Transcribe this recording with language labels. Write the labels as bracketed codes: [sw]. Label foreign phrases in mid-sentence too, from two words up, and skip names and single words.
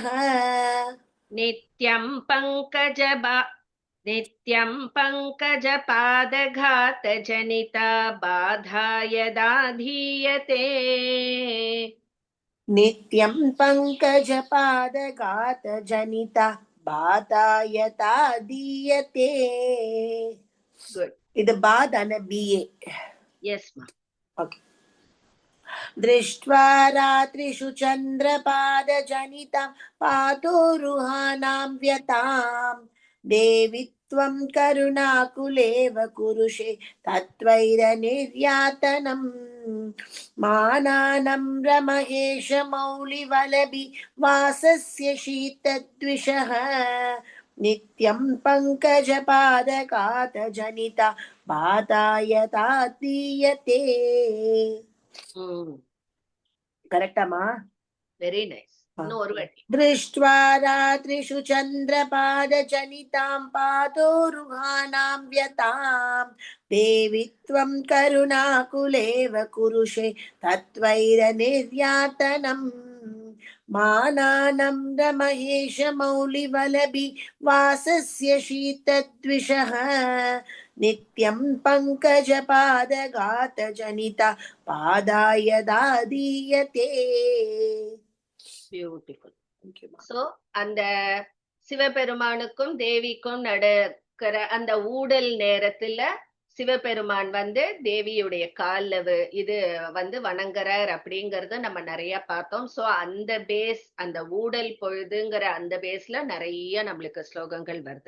[sa] नित्यं पङ्कजपादघातजनिता बाधा यदाधीयते. नित्यं पङ्कजपादघातजनिता बाधा यथा दीयते. [en] Good. [ta] இது பாதான BA. [en] Yes, ma'am. Okay. [sa] दृष्ट्वा रात्रिषु चन्द्रपादजनितां पादोरुहाणां व्यताम् देवि त्वं करुणाकुलेव कुरुषे तत्वैरनिर्यातनम्. मानानम्र महेश मौलिवलभि वासस्य शीतद्विषः. नित्यं पङ्कजपादघातजनिता बाधा यथा दीयते. [ta] करेक्टमा? [en] Very nice. No, [ta] ஒரு வாட்டி. [sa] दृष्ट्वा रात्रिषु चन्द्रपादजनितां पादोरुहाणां व्यताम् देवि त्वं करुणाकुलेव कुरुषे तत्वैरनिर्यातनम्. मानानम्र महेश मौलिवलभि वासस्य शीतद्विषः. नित्यं पङ्कजपादघातजनिता बाधा यदा दीयते. [en] Beautiful. [ta] So அந்த சிவபெருமானுக்கும் தேவிக்கும் நடக்கிற அந்த ஊடல் நேரத்துல சிவபெருமான் வந்து தேவியுடைய கால்ல இது வந்து வணங்குறார் அப்படிங்கறது நம்ம நிறைய பார்த்தோம். சோ அந்த பேஸ், அந்த ஊடல் பொழுதுங்கிற அந்த பேஸ்ல நிறைய நம்மளுக்கு ஸ்லோகங்கள் வருது.